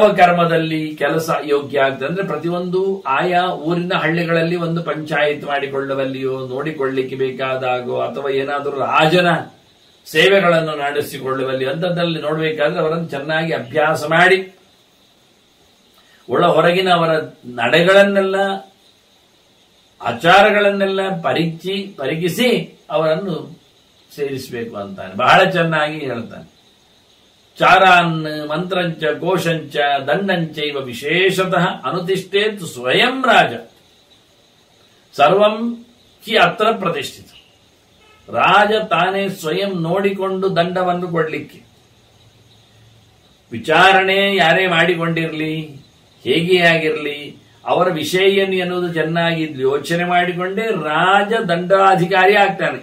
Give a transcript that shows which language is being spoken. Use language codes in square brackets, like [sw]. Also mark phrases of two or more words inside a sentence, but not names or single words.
[kn] ಕರ್ಮದಲ್ಲಿ ಕೆಲಸ ಯೋಗ್ಯ ಆಗ್ತದೆ ಅಂದ್ರೆ ಪ್ರತಿಯೊಂದು ಆಯಾ ಊರಿನ ಹಳ್ಳಿಗಳಲ್ಲಿ ಒಂದು ಪಂಚಾಯತ್ ಮಾಡಿಕೊಳ್ಳುವಲ್ಲಿಯೋ ನೋಡಿಕೊಳ್ಳಿಕ್ಕೆ ಬೇಕಾದಾಗೋ ಅಥವಾ ಏನಾದರೂ ರಾಜನ ಸೇವೆಗಳನ್ನು ನಡೆಸಿಕೊಳ್ಳುವಲ್ಲಿ ಅಂಥದ್ದಲ್ಲಿ ನೋಡಬೇಕಾದ್ರೆ ಅವರನ್ನು ಚೆನ್ನಾಗಿ ಅಭ್ಯಾಸ ಮಾಡಿ ಒಳ ಹೊರಗಿನ ಅವರ ನಡೆಗಳನ್ನೆಲ್ಲ ಆಚಾರಗಳನ್ನೆಲ್ಲ ಪರೀಕ್ಷಿಸಿ ಅವರನ್ನು ಸೇರಿಸಬೇಕು ಅಂತಾನೆ. ಬಹಳ ಚೆನ್ನಾಗಿ ಹೇಳ್ತಾನೆ. [sa] ಚಾರಾನ್ ಮಂತ್ರಂಚ ಕೋಶಂಚ ದಂಡಂಚೈವ ವಿಶೇಷತಃ ಅನುತಿಷ್ಠೇತ್ ಸ್ವಯಂ ರಾಜ ಸರ್ವಂ ಹಿ ಅತ್ರ ಪ್ರತಿಷ್ಠಿತ. [kn] ರಾಜ ತಾನೇ ಸ್ವಯಂ ನೋಡಿಕೊಂಡು ದಂಡವನ್ನು ಕೊಡ್ಲಿಕ್ಕೆ ವಿಚಾರಣೆ ಯಾರೇ ಮಾಡಿಕೊಂಡಿರಲಿ ಹೇಗೆ ಆಗಿರಲಿ ಅವರ ವಿಷಯ ಏನು ಎನ್ನುವುದು ಚೆನ್ನಾಗಿ ಯೋಚನೆ ಮಾಡಿಕೊಂಡೇ ರಾಜ ದಂಡಾಧಿಕಾರಿ ಆಗ್ತಾನೆ.